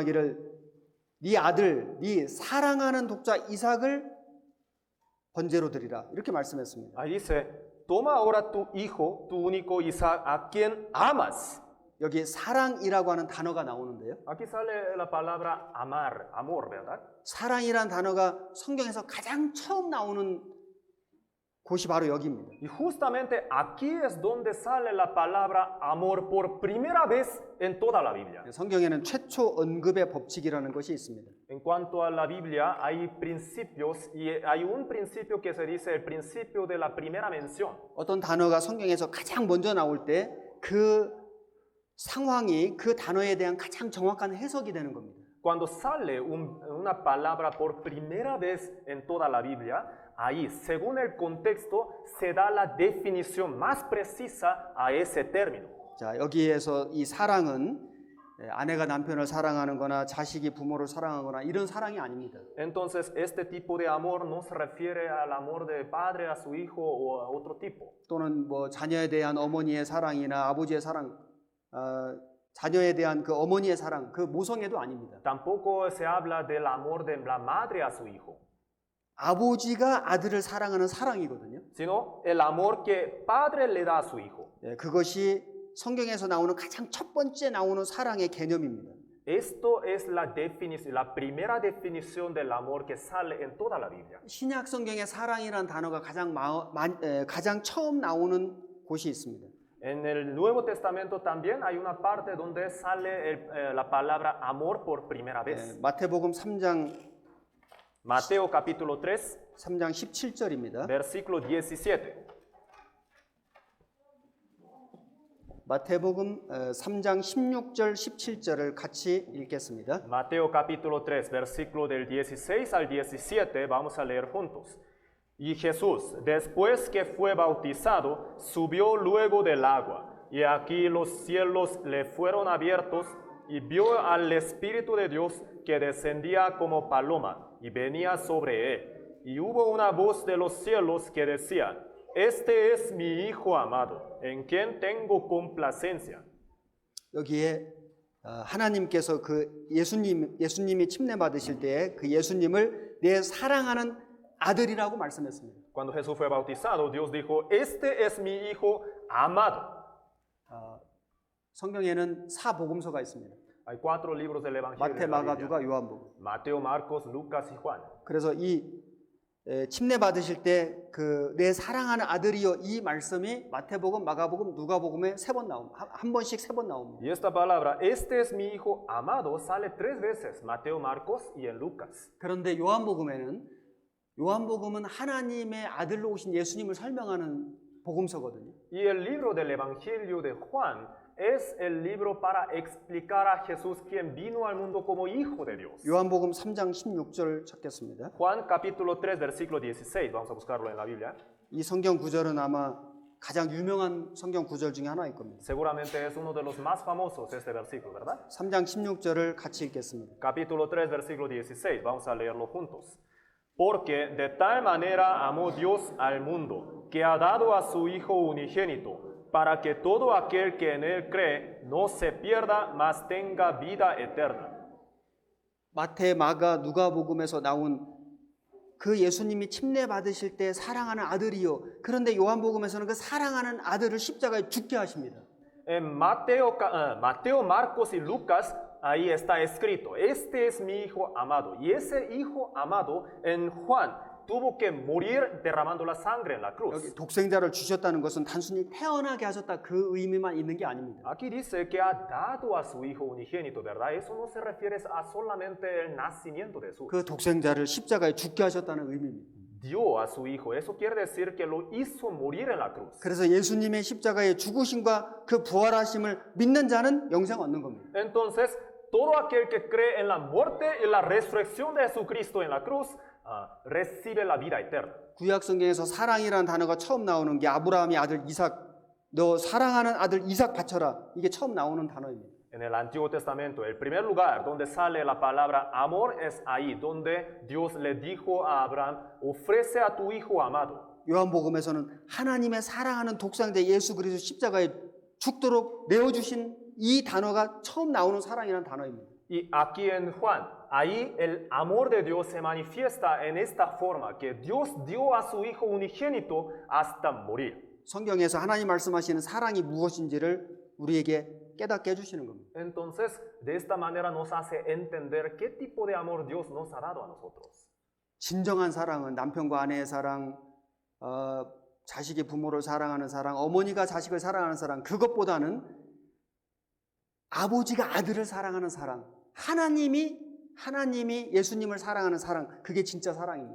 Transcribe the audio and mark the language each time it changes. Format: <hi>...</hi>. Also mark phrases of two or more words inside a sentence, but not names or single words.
<ko>여기 말씀하기를 네 아들, 네 사랑하는 독자 이삭을 번제로 드리라. 이렇게 말씀했습니다.</ko> <es>Ahí dice, toma ahora tu hijo, tu único Isaac, a quien amas.</es> <ko>여기 사랑이라고 하는 단어가 나오는데요.</ko> <es>Aquí sale la palabra amar, amor, ¿verdad?</es> <ko>사랑이란 단어가 성경에서 가장 처음 나오는 곳이 바로 여기입니다.</ko> <es>Y justamente aquí es donde sale la palabra amor por primera vez en toda la Biblia.</es> <ko>성경에는 최초 언급의 법칙이라는 것이 있습니다.</ko> <es>En cuanto a la Biblia, hay principios y hay un principio que se dice el principio de la primera mención.</es> <ko>어떤 단어가 성경에서 가장 먼저 나올 때 그 상황이 그 단어에 대한 가장 정확한 해석이 되는 겁니다.</ko> <es>Cuando sale una palabra por primera vez en toda la Biblia, ahí, según el contexto, se da la definición más precisa a ese término.</es> <ko>자, 여기에서 이 사랑은 아내가 남편을 사랑하는 거나 자식이 부모를 사랑하거나 이런 사랑이 아닙니다.</ko> <es>Entonces, este tipo de amor no se refiere al amor de padre a su hijo o a otro tipo.</es> <ko>또는 뭐 자녀에 대한 어머니의 사랑이나 아버지의 사랑, 자녀에 대한 그 어머니의 사랑, 그 모성애도 아닙니다.</ko> <es>Tampoco se habla del amor de la madre a su hijo,</es> <ko>아버지가 아들을 사랑하는 사랑이거든요.</ko> <es>sino el amor que padre le da a su hijo.</es> <ko>그것이 성경에서 나오는 가장 첫 번째 나오는 사랑의 개념입니다.</ko> <es>Esto es la definición, la primera definición del amor que sale en toda la Biblia.</es> <ko>신약 성경에 사랑이라는 단어가 가장 처음 나오는 곳이 있습니다.</ko> <es>En el Nuevo Testamento también hay una parte donde sale la palabra amor por primera vez.</es> <ko>마태복음 3장</ko> <es>Mateo capítulo 3,</es> <ko>3장 17절입니다.</ko> <es>versículo 17.</es> <ko>마태복음 3장 16절 17절을 같이 읽겠습니다.</ko> <es>Mateo capítulo 3, versículo del 16 al 17, vamos a leer juntos. Y Jesús, después que fue bautizado, subió luego del agua, y aquí los cielos le fueron abiertos, y vio al Espíritu de Dios que descendía como paloma, y venía sobre él. Y hubo una voz de los cielos que decía, este es mi Hijo amado, en quien tengo complacencia.</es> <ko>여기에 하나님께서 그 예수님이 침례 받으실 때 그 예수님을 내 사랑하는 아들이라고 말씀했습니다.</ko> <es>Cuando Jesús fue bautizado, Dios dijo, este es mi Hijo amado.</es> <ko>성경에는 사복음서가 있습니다.</ko> <es>Hay 4 libros del Evangelio.</es> <ko>마태,</ko> <es>de la</es> <ko>마가,</ko> <es>Biblia.</es> <ko>누가, 요한복음.</ko> <es>Mateo, Marcos, Lucas y Juan.</es> <ko>그래서 이 침례 받으실 때 그 내 사랑하는 아들이여 이 말씀이 마태복음, 마가복음, 누가복음에 3번 나옵니다. 한 번씩 3번 나옵니다.</ko> <es>Y esta palabra, este es mi Hijo amado, sale 3 veces, Mateo, Marcos y en Lucas.</es> <ko>그런데 요한복음은 하나님의 아들로 오신 예수님을 설명하는 복음서거든요.</ko> <es>Y el libro del Evangelio de Juan es el libro para explicar a Jesús quien vino al mundo como Hijo de Dios.</es> <ko>요한복음 3장 16절 찾겠습니다.</ko> <es>Juan capítulo 3, versículo 16, vamos a buscarlo en la Biblia.</es> <ko>이 성경 구절은 아마 가장 유명한 성경 구절 중에 하나일 겁니다.</ko> <es>Seguramente es uno de los más famosos este versículo, ¿verdad?</es> <ko>3장 16절을 같이 읽겠습니다.</ko> <es>Capítulo 3, versículo 16, vamos a leerlo juntos. Porque de tal manera amó Dios al mundo, que ha dado a su Hijo unigénito, para que todo aquel que en él cree no se pierda, mas tenga vida eterna.</es> <ko>마태, 마가, 누가복음에서 나온 그 예수님이 침례 받으실 때 사랑하는 아들이요. 그런데 요한복음에서는 그 사랑하는 아들을 십자가에 죽게 하십니다.</ko> <es>En Mateo, Marcos y Lucas, ahí está escrito, este es mi Hijo amado. Y ese Hijo amado en Juan tuvo que morir derramando la sangre en la cruz.</es> <ko>여기 독생자를 주셨다는 것은 단순히 태어나게 하셨다 그 의미만 있는 게 아닙니다.</ko> <es>Aquí dice que ha dado a su Hijo unigénito, ¿verdad? Eso no se refiere a solamente el nacimiento de Jesús.</es> <ko>그 독생자를 십자가에 죽게 하셨다는 의미입니다.</ko> <es>Dio a su Hijo. Eso quiere decir que lo hizo morir en la cruz.</es> <ko>그래서 예수님의 십자가의 죽으심과 그 부활하심을 믿는 자는 영생 얻는 겁니다.</ko> <es>Entonces, todo aquel que cree en la muerte y la resurrección de Jesucristo en la cruz, recibe la vida eterna.</es> <ko>구약 성경에서 사랑이라는 단어가 처음 나오는 게 아브라함의 아들 이삭, 너 사랑하는 아들 이삭 바쳐라. 이게 처음 나오는 단어입니다.</ko> <es>En el Antiguo Testamento, el primer lugar donde sale la palabra amor es ahí, donde Dios le dijo a Abraham, ofrece a tu hijo amado.</es> <ko>요한복음에서는 하나님의 사랑하는 독생자 예수 그리스도 십자가에 죽도록 내어주신 이 단어가 처음 나오는 사랑이라는 단어입니다.</ko> <es>Y aquí en Juan, ahí el amor de Dios se manifiesta en esta forma, que Dios dio a su Hijo unigénito hasta morir.</es> <ko>성경에서 하나님 말씀하시는 사랑이 무엇인지를 우리에게 깨닫게 해주시는 겁니다.</ko> <es>Entonces, de esta manera nos hace entender qué tipo de amor Dios nos ha dado a nosotros.</es> <ko>진정한 사랑은 남편과 아내의 사랑, 자식이 부모를 사랑하는 사랑, 어머니가 자식을 사랑하는 사랑, 그것보다는 아버지가 아들을 사랑하는 사랑, 하나님이 예수님을 사랑하는 사랑, 그게 진짜 사랑입니다.</ko>